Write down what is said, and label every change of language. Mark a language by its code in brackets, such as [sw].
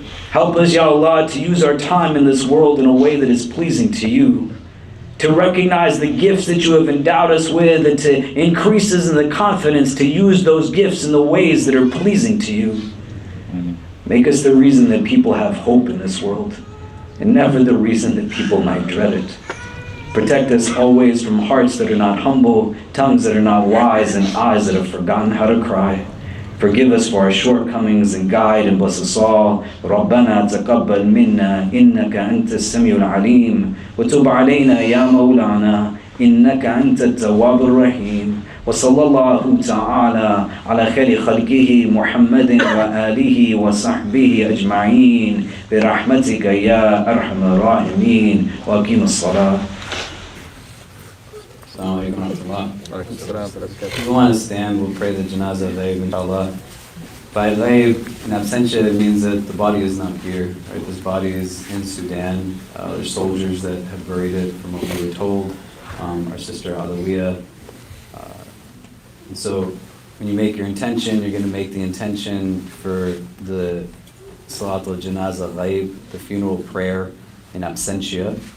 [en] Help us, Ya Allah, to use our time in this world in a way that is pleasing to you, to recognize the gifts that you have endowed us with, and to increase us in the confidence to use those gifts in the ways that are pleasing to you. Make us the reason that people have hope in this world, and never the reason that people might dread it. Protect us always from hearts that are not humble, tongues that are not wise, and eyes that have forgotten how to cry. Forgive us for our shortcomings and guide and bless us all. [ar] ربنا تقبل منا إنك أنت السميع العليم وتب علينا يا مولانا إنك أنت التواب الرحيم وصلى الله تعالى على خير خلقه محمد وآله وصحبه أجمعين برحمتك يا أرحم الراحمين وأقيم الصلاة. Assalamu alaikum. [en] If you want to stand, we'll pray the Janazah Ghaib, inshallah. By Ghaib, in Absentia, it means that the body is not here. Right? This body is in Sudan. There's soldiers that have buried it, from what we were told. Our sister Alaweya. And so, when you make your intention, you're going to make the intention for the Salatul Janazah Ghaib, the funeral prayer in Absentia.